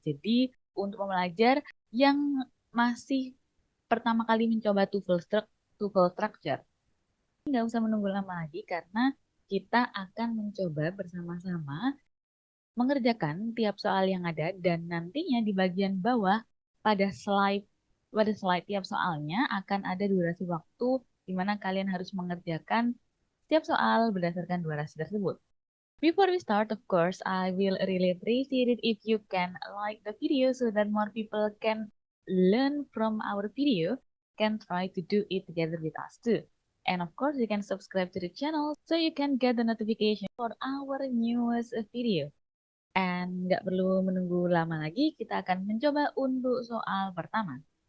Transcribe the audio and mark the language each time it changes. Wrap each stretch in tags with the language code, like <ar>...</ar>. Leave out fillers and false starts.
<id>Jadi untuk pembelajar yang masih pertama kali mencoba TOEFL Structure, nggak usah menunggu lama lagi karena kita akan mencoba bersama-sama mengerjakan tiap soal yang ada dan nantinya di bagian bawah pada slide tiap soalnya akan ada durasi waktu di mana kalian harus mengerjakan setiap soal berdasarkan durasi tersebut.</id> <en>Before we start, of course, I will really appreciate it if you can like the video so that more people can learn from our video, can try to do it together with us too. And of course, you can subscribe to the channel so you can get the notification for our newest video.</en> <id>And nggak perlu menunggu lama lagi, kita akan mencoba untuk soal pertama.</id>